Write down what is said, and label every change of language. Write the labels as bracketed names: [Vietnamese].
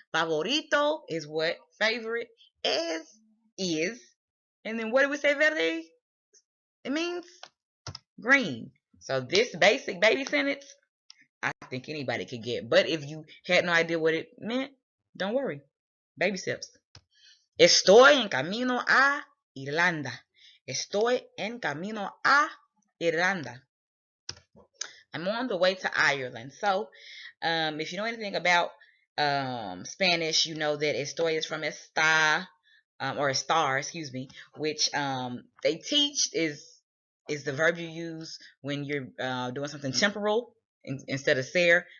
[English] Favorito is what? Favorite. Is. And then what do we say verde? It means green. So this basic baby sentence, I think anybody could get. But if you had no idea what it meant, don't worry. Baby steps. [Spanish] Estoy en camino a Irlanda. Estoy en camino a Irlanda. [English] I'm on the way to Ireland. So, if you know anything about Spanish, you know that estoy is from está, or estar, excuse me, which they teach is the verb you use when you're doing something temporal instead of ser.